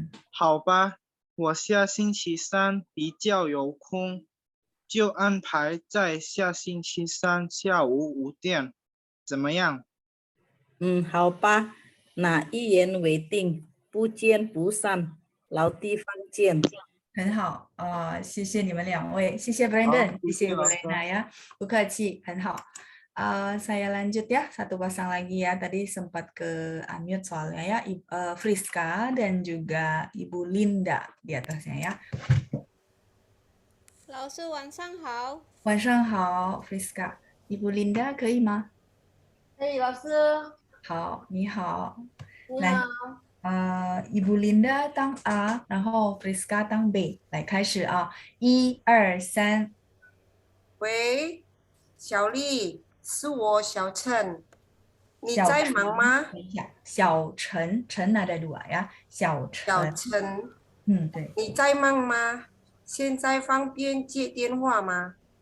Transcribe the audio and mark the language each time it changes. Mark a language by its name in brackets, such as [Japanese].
[Chinese] 好吧，我下星期三比较有空，就安排在下星期三下午5点，怎么样？好吧，那一言为定，不见不散，老地方见。很好谢谢你们两位，谢谢 Brandon， 谢谢 Ibu Lena ya， 不客气，很好。 [Indonesian] Saya lanjut ya, satu pasang lagi ya. Tadi sempat ke unmute soalnya ya, Friska dan juga Ibu Linda di atasnya ya. [Chinese] 老师晚上好。晚上好 Friska。 Ibu Linda 可以吗？可以，老师。好，你好。你好。 Ibu Linda 当 A， 然后 Friska 当 B， 来开始啊，1、2、3。喂，小丽，是我小陈，你在忙吗？小陈，陈 [Indonesian] ada 2 ya， [Chinese] 小陈。对。你在忙吗？现在方便接电话吗？